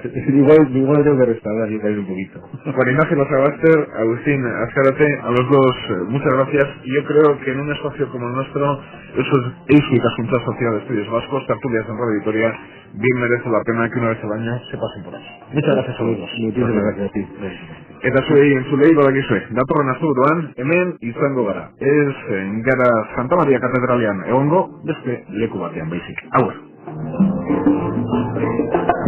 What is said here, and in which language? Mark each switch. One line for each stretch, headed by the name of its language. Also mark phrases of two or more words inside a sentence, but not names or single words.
Spanish: Igual tengo que restaurar y caer un poquito. Juan Ignacio Lazarante, Agustín Azcárate, a los dos muchas gracias. Y yo creo que en un espacio como el nuestro, Eusko Ikaskuntza Sociedad de Estudios Vascos, tertulias en Radio Vitoria, bien merece la pena que una vez al año se pasen por ahí. Muchas gracias a todos. Muchísimas gracias a ti.
Basque: Eta zuei entzulei badakizue, datorren asteburuan hemen izango gara. Ez gara Santa Maria katedralean egongo, beste leku batean baizik. Hauer.